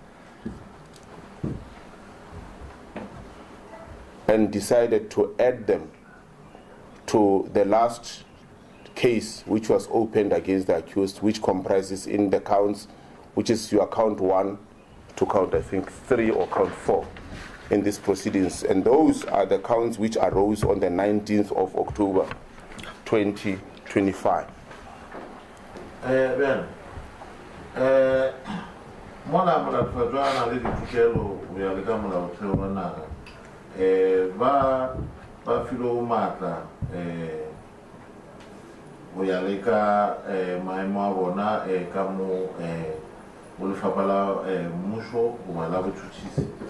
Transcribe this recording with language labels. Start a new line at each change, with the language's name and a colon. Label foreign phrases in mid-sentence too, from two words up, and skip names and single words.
English: and decided to add them to the last case which was opened against the accused, which comprises in the counts, which is your count 1 to count, I think, 3 or count 4 in these proceedings. And those are the counts which arose on the 19th of October, 2025. Ben,
Northern Sotho: mona tfajwana le ditokelo go ya le ka molaotheo wa naga ba filo matla go ya le ka maemo a bona ka mo go lefapha la mmuso goba la botšhotšhisi